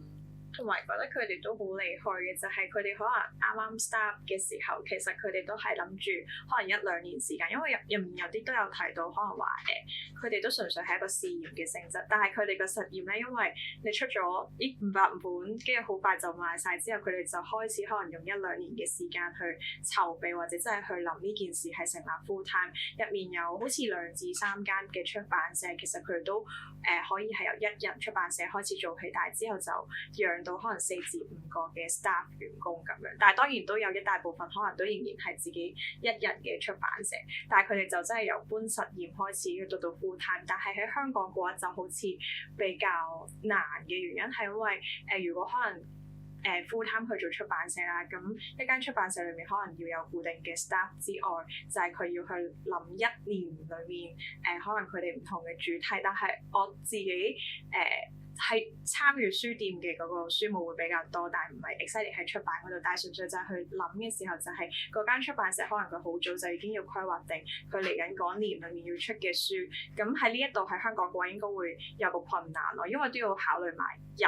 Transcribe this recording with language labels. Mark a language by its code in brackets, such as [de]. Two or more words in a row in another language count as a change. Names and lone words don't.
[yue] 同埋覺得佢哋都好厲害嘅，就係佢哋可能啱啱 start 嘅時候，其實佢哋都係諗住可能1-2年時間，因為入面有啲都有提到，可能話佢哋都純粹係一個試驗嘅性質，但係佢哋個實驗咧，因為你出咗呢500本，跟住好快就賣晒之後，佢哋就開始可能用1-2年嘅時間去籌備，或者真係去諗呢件事係成立 [en] full time。 [yue] 入面有好似2至3間嘅出版社，其實佢哋都可以係由1人出版社開始做起，但係之後就養到可能4至5個嘅 staff 員工咁樣，但係當然都有一大部分可能都仍然係自己1人嘅出版社，但係佢哋就真係由搬實驗開始到 [en] full time。 [yue] 但係喺香港嘅話就好似比較難嘅原因係因為如果可能 [en] full time [yue] 去做出版社啦。咁一間出版社裏面可能要有固定嘅 staff 之外，就係佢要去諗一年裏面可能佢哋唔同嘅主題。但係我自己係參與書店嘅嗰個書務會比較多，但係唔係 excited 喺出版嗰度，但係純粹就係去諗嘅時候，就係嗰間出版社可能佢好早就已經要規劃定佢嚟緊嗰年裏面要出嘅書，咁喺呢一度喺香港嘅話應該會有個困難咯，因為都要考慮埋人。